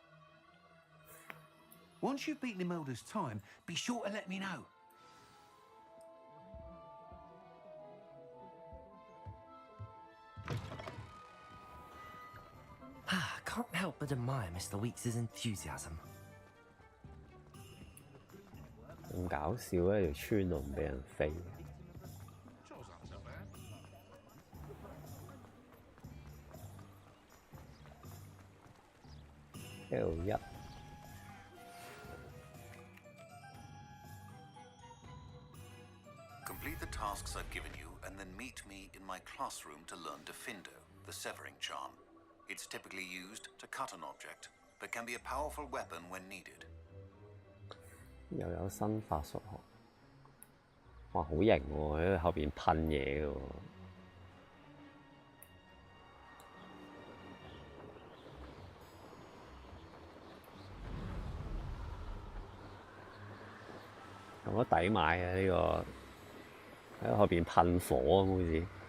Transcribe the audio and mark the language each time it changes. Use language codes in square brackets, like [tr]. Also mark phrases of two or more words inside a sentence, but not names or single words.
[en] Once you've beaten Imelda's time, be sure to let me know. Can't help but admire Mr. Weeks' enthusiasm. [yue] 咁搞笑咧，條村度唔俾人飛。L1 [en] Complete the tasks I've given you and then meet me in my classroom to learn Diffindo, the severing charm. It's typically used to cut an object, but can be a powerful weapon when needed. [yue] 又有新法術學，哇，好型喎！喺後邊噴嘢嘅喎。咁都抵買嘅呢個，喺後邊噴火咁好似。